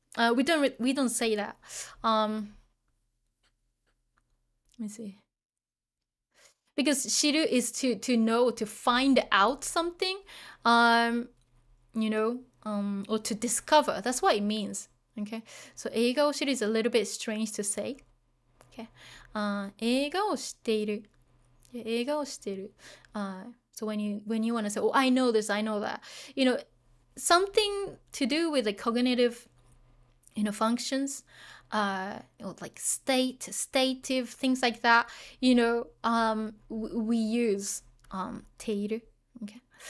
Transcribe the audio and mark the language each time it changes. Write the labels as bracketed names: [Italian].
[English] We don't say that. Let me see. Because shiru is to know, to find out something, you know, or to discover. That's what it means. Okay, so [Japanese] 映画を知る [English] is a little bit strange to say. Okay, [Japanese] 映画を知っている。映画を知っている。 [English] So when you want to say, oh, I know this, I know that, you know, something to do with the cognitive, you know, functions, like stative, things like that, you know, we use ている. Okay.